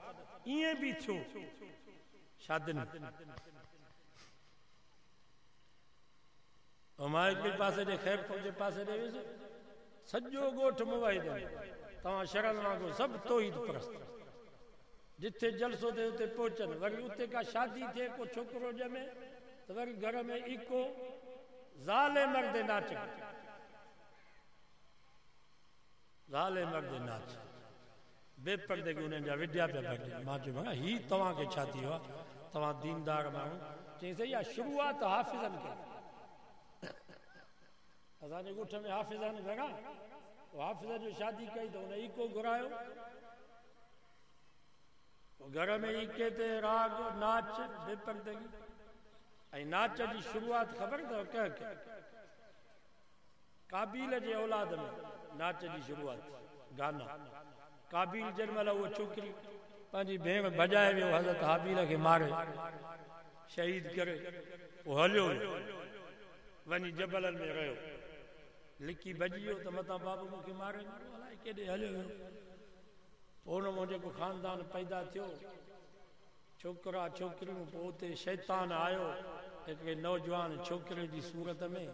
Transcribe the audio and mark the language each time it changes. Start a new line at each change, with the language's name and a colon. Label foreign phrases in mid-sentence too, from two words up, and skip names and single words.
Sindhi: ईअं बि थियो शादियुनि मां हिकिड़े पासे ॾे ख़ैरपुर जे पासे ॾे वियुसि, सॼो ॻोठ मुवाहिद, तव्हां शरण वांगुरु सभु तौहीद परस्त। जिथे जलसो थिए उते पहुचनि, वरी उते का शादी थिए, को छोकिरो ॼमे त वरी घर में इको ज़ाले मर्दे नाच, ज़ाले मर्दे नाच बेपर्दे के उन्हनि जा विद्या पिया भॼनि। मां चयो भला ही तव्हांखे छा थी वियो आहे, तव्हां दीनदार माण्हू। चई सही आहे, शुरूआत हाफ़िज़नि खे। असांजे ॻोठ में हाफ़िज़ आहिनि घणा, हाफ़िज़ जो शादी कई त हुन इको घुरायो, घर में इके ते राग नाच बेपर्दगी। ऐं नाच जी शुरूआत ख़बर अथव कंहिंखे? काबील जे औलाद में नाच जी शुरूआत गाना। काबील जंहिं महिल उहा छोकिरी पंहिंजी भेण भॼाए वियो, हज़रत हाबील खे मारे शहीद करे, उहो हलियो वञी जबलनि में रहियो, लिकी भॼी वियो त मथां बाबू मूंखे मारे, अलाए केॾे हलियो वियो। पोइ हुन मां जेको ख़ानदान पैदा थियो, छोकिरा छोकिरियूं, पोइ उते शैतान आयो हिकिड़े नौजवान छोकिरे जी सूरत में।